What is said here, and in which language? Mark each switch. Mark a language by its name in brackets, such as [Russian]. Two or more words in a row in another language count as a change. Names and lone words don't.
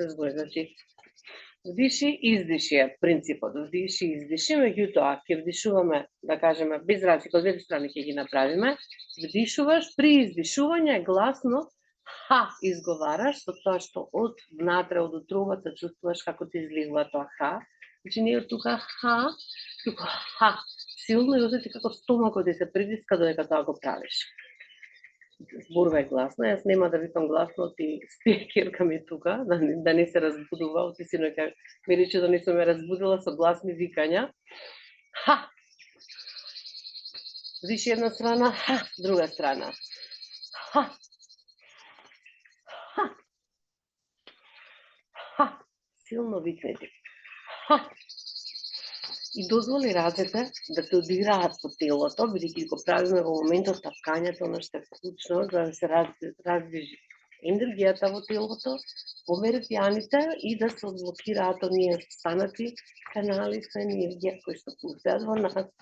[Macedonian] збори, значи, вдиши, издиши е принципот, вдиши, издиши, меѓутоа ќе вдишуваме, да кажеме, без раци, од двете страни ќе ги направиме, вдишуваш, при издишување гласно ха изговараш, со тоа што од внатре, од утробата чувствуваш како ти излегува тоа ха, значи не е тука ха, тука ха, силно и осети како стомакот ти се притиска додека тоа го правиш. зборувај гласно, јас нема да викам гласно, ти спие керка ми тука, да не се разбудува, оти синоќа ми рече да не сум ја разбудила со гласни викања. Ха! Више една страна, ха, друга страна. Ха! Ха! Ха! Силно викнети. Ха! И дозволи рацете да те одиграат по телото, бидејќи го правиме во моментот тапкањето, она што е клучно, за да се раздвижи енергијата во телото, во меридијаните и да се одблокираат оние станати канали со енергија кои што пулсеат во нас.